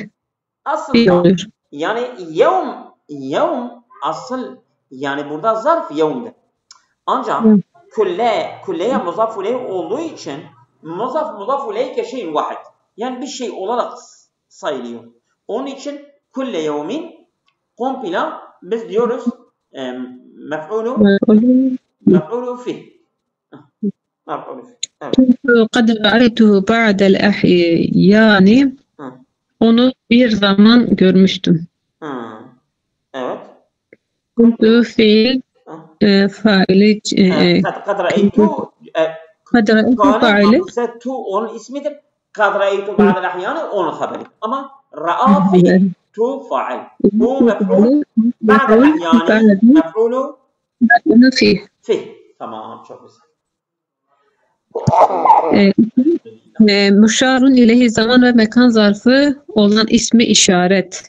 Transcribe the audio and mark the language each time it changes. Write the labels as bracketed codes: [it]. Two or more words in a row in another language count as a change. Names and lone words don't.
[tr] Aslında yani yevm asıl yani burada zarf yevmdir. Ancak kulleye muzaf ileyh olduğu için muzaf ileyh şeyin vahid. Yani bir şey olarak sayılıyor. Onun için kulle yevmin komple biz diyoruz mef'ulü fih. [ar] قد رأيته بعد الأحيان. [tr] Onu bir zaman görmüştüm. Evet. Kuntu fiil faili [ar] قد رأيت [tr] faili tu onun ismidir. [ar] قد رأيت بعد الأحيان [tr] onun haberi. Ama ra'a fiil tu fail. Bu mef'ul [ar] بعد الأحيان [tr] mef'ulu fih. Tamam çok güzel. Müşarun ileyhi zaman ve mekan zarfı olan ismi işaret.